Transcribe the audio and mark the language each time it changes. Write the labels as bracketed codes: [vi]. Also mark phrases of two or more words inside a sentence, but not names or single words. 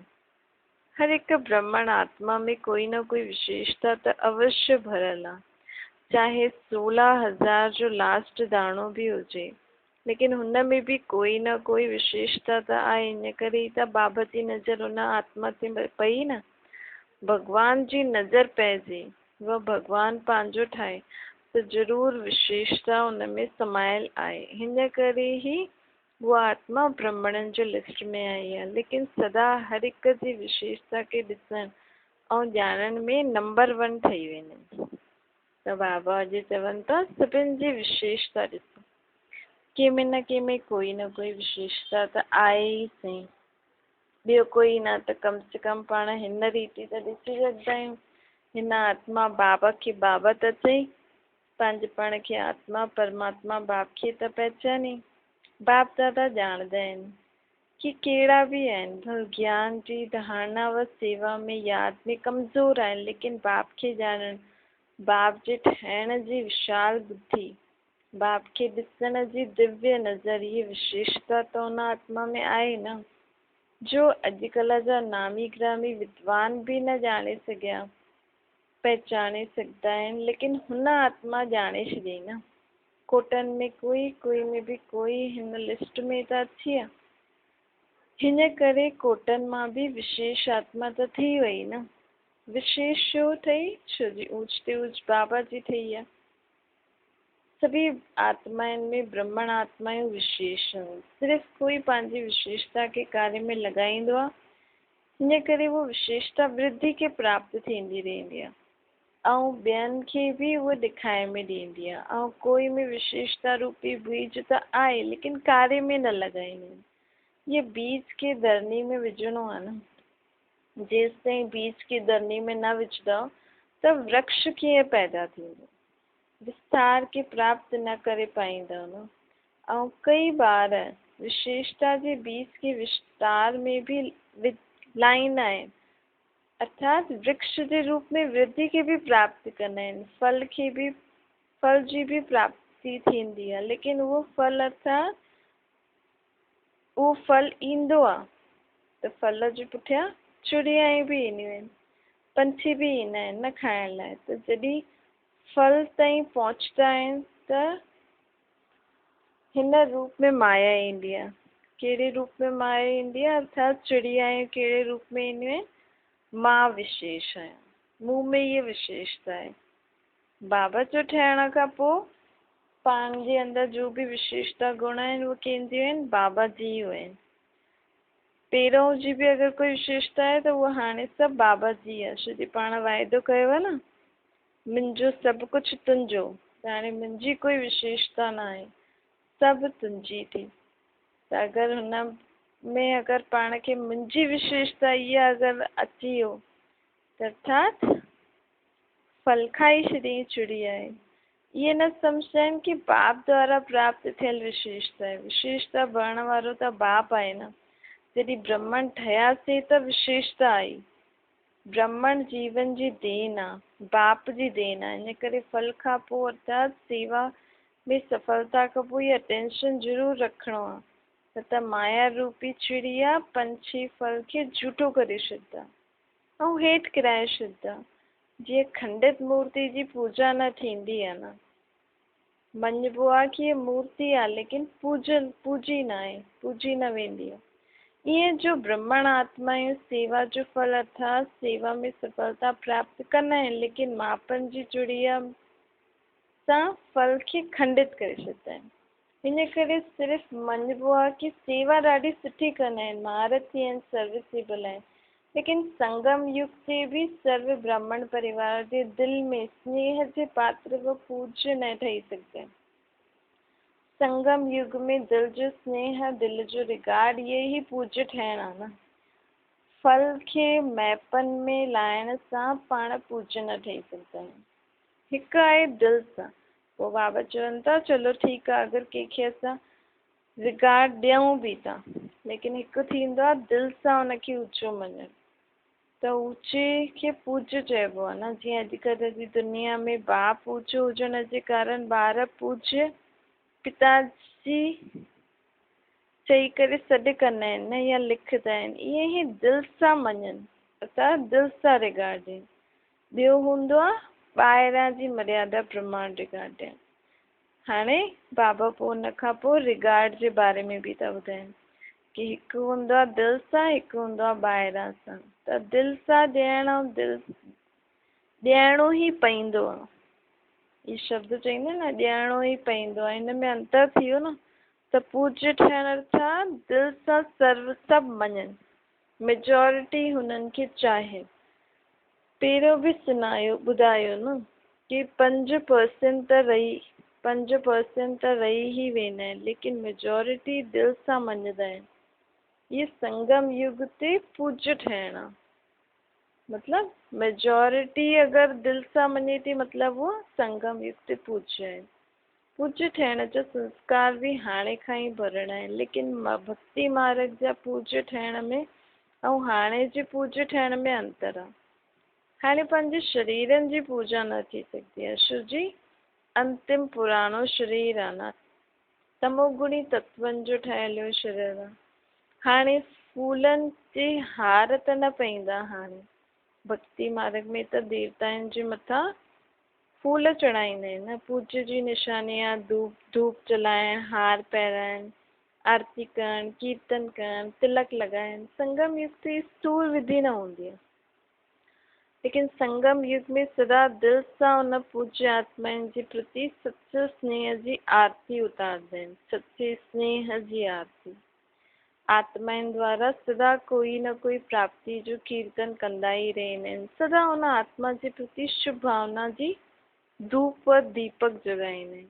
[hi] हर एक ब्रह्मण आत्मा में कोई न कोई विशेषता तो अवश्य [sd] भरल आहे, चाहे 16,000 जो लास्ट दाणो भी हुजे, लेकिन हुन [hi] में भी कोई न कोई विशेषता तो [sd] आहे। इन करे ही त बाबा जी नज़र उन आत्मा ते पई न। भगवान जी नज़र पइजे व भगवान पंहिंजो ठाहे तो जरूर विशेषता उन में समायल आहे। हिन करे ही वो आत्मा ब्रह्मणनि जो लिस्ट में आई आहे। लेकिन सदा हर एक जी विशेषता के ॾिसण और ॼाणण में नंबर 1 ठही वेंदा। त बाबा अॼु चवनि था सभिनि जी विशेषता ॾिसो। कंहिंमें न कंहिंमें [hi] कोई न कोई विशेषता [sd] त आहे ई सही। ॿियो कोई न त कम से कम पाण हिन रीति त ॾिसी सघंदा आहियूं। हिन आत्मा बाबा खे बाबा त चई, पंहिंजे पाण खे आत्मा परमात्मा बाप खे त पहचाने। बाप दादा ॼाणदा आहिनि कि कहिड़ा भी आहिनि, भल ज्ञान जी धारणा व सेवा में याद में कमज़ोर आहिनि, लेकिन बाप खे ॼाणण, बाप जे ठहण जी विशाल बुद्धि, बाप खे ॾिसण जी दिव्य नज़र, [hi] ये विशेषता तो उन आत्मा में [sd] आहे न, जो अॼुकल्ह जा नामी ग्रामी विद्वान भी न ॼाणे सघिया पहचाने सघंदा आहिनि, लेकिन हुन आत्मा ॼाणे छॾियईं न। कोटनि में कोई में भी कोई हिन लिस्ट में त अची आहे। हिन करे कोटनि मां भी विशेष आत्मा त थी वई न। विशेष छो ठही? छो जी ऊंच ते ऊंच बाबा जी ठही आहे। सभी आत्माउनि में ब्रह्मण आत्मायूं विशेष आहिनि। सिर्फ़ कोई पंहिंजी विशेषता के कार्य में लॻाईंदो आहे। हिन करे वो विशेषता वृद्धि के प्राप्त थींदी रहंदी आहे ऐं ॿियनि खे भी उहो ॾेखारे में ॾींदी आहे। ऐं कोई में विशेषता रूपी बीज त आहे, लेकिन कार्य में न लॻाईंदा आहिनि। ये बीज के धरनी में विझणो आहे न। जेसि ताईं बीज के धरनी में न विझंदव त वृक्ष कीअं पैदा थींदो, विस्तार के प्राप्त न करे पाईंदव न। ऐं कई बार विशेषता जे बीज के विस्तार में भी लाईंदा आहिनि, अर्थात वृक्ष जे रूप में वृद्धि खे भी प्राप्त कंदा आहिनि, फल जी भी प्राप्ति थींदी आहे, लेकिन उहो फल अर्थात उहो फल ईंदो आहे त फल जे पुठियां चिड़ियाऊं भी ईंदियूं आहिनि, पंछी भी ईंदा आहिनि न खाइण लाइ। त जॾहिं फल ताईं पहुचंदा आहिनि त हिन रूप में माया ईंदी आहे। कहिड़े रूप में माया ईंदी आहे? अर्थात चिड़ियाऊं कहिड़े रूप में ईंदियूं आहिनि? मां विशेष आहियां, मूं में ये विशेषता आहे। बाबा जो ठहिण खां पोइ पाण जे अंदर जो भी विशेषता गुण आहिनि उहे कंहिंजियूं आहिनि? बाबा जी जूं आहिनि। पहिरों जी भी अगरि कोई विशेषता आहे त उहा हाणे सभु बाबा जी आहे। छो जो पाण वाइदो कयो आहे न, मुंहिंजो सभु कुझु तुंहिंजो, त हाणे मुंहिंजी कोई विशेषता न आहे, सभु तुंहिंजी थी। त अगरि हुन में अगरि पाण खे मुंहिंजी विशेषता इहा अगरि अची वियो त अर्थात फल खाई छॾी चिड़िया आहे। इहे न सम्झनि कि बाप द्वारा प्राप्त थियल विशेषता आहे। विशेषता भरण वारो त बाप आहे न। जॾहिं ब्रह्मन ठहियासीं त विशेषता आई। ब्रह्मन जीवन जी देन आहे, बाप जी देन आहे। इन करे फल खां पोइ अर्थात सेवा में सफलता खां पोइ इहा अटेंशन ज़रूरु रखिणो आहे, न त माया रूपी चिड़िया पंछी फल खे झूठो करे छॾंदा ऐं हेठि किराए छॾंदा। जीअं खंडित मूर्ति जी पूजा न थींदी आहे न, मञिबो आहे कि हीअ मूर्ति आहे लेकिन पूजी न आहे, पूजी न वेंदी आहे। ईअं जो ब्रह्मण आत्माऊं सेवा जो फल अर्थात सेवा में सफलता प्राप्त कंदा आहिनि, लेकिन मापन जी चिड़िया सां फल खे खंडित करे छॾंदा आहिनि। हिन करे सिर्फ़ु मञिबो आहे कि सेवा ॾाढी सुठी कंदा आहिनि, महारथी आहिनि, सर्विसेबल आहिनि, लेकिन संगम युग से भी सर्व ब्राह्मण परिवार जे दिल में स्नेह जे पात्र व पूज्य न ठही सघंदा आहिनि। संगम युग में दिल जो स्नेह, दिल जो रिगार्ड, ये ही पूज्य ठहिण आहे न। फल खे मैपन में लाइण सां पाण पूज्य न ठही सघंदा आहियूं। हिकु आहे दिल सां। पोइ बाबा चवनि था चलो ठीकु आहे, अगरि कंहिंखे असां रिगार्ड ॾियूं बि था, लेकिन हिकु थींदो आहे दिल सां हुनखे ऊचो मञणु, त ऊचे खे पूज्य चइबो आहे न। जीअं अॼुकल्ह जी दुनिया में बाप ऊचो हुजण जे कारण ॿार पूज्य पिताजी चई करे सॾु कंदा आहिनि न, या लिखंदा आहिनि। ईअं ई दिल सां मञनि, अर्थात दिल सां रिगार्ड ॾियनि। ॿियो हूंदो आहे ॿाहिरां जी मर्यादा प्रमाण रिगार्ड ॾियनि। हाणे बाबा पोइ हुन खां पोइ रिगार्ड जे बारे में बि था ॿुधाइनि कि हिकु हूंदो आहे दिल सां, हिकु हूंदो आहे ॿाहिरां सां। त दिल सां ॾियण ऐं ॾियणो ई पवंदो आहे। इहे शब्द चईंदा न, ॾियणो ई पवंदो आहे, हिन में अंतर थी वियो न। त पूज्य ठहिण अर्थात दिल सां सभु मञनि, मेजॉरिटी हुननि खे चाहे। पहिरियों बि ॿुधायो न कि 5% त रही ई वेंदा आहिनि, लेकिन मेजॉरिटी दिल सां मञंदा आहिनि। ये संगम युग ते पूज्य ठहिण आहे। मतलब मेजॉरिटी अगरि दिल सां मञे थी, मतलब वो संगम युग ते पूज्य आहे। पूज्य ठहिण जो संस्कार बि हाणे खां ई भरणा आहिनि, लेकिन भक्ति मार्ग जा पूज्य ठहिण में ऐं हाणे जे पूज्य ठहिण में अंतर आहे। हाणे पंहिंजे शरीरनि जी पूजा न थी सघंदी आहे, छो जी अंतिम पुराणो शरीर आहे न, तमोगुणी तत्वनि जो ठहियल हुयो शरीर आहे। हाणे फूलनि जे हार त न पाईंदा। हाणे भक्ति मार्ग में त देवताउनि जे मथां फूल चढ़ाईंदा आहिनि न, पूज्य जी निशानी आहे। धूप जलाइण, हार पाइण, आरती करण, कीर्तन करण, तिलक लॻाइण। संगम युग ते स्थूल विधि न हूंदी आहे, लेकिन संगम युग में सदा दिल सां उन पूज्य आत्माउनि जे प्रति सच्चे स्नेह जी आरती उतारंदा आहिनि। सच्चे स्नेह जी आरती आत्माउनि द्वारा सदा कोई न कोई प्राप्ति जो कीर्तन कंदा ई रहंदा आहिनि। सदा उन आत्मा जे प्रति शुभ भावना जी धूप और दीपक जगाईंदा आहिनि।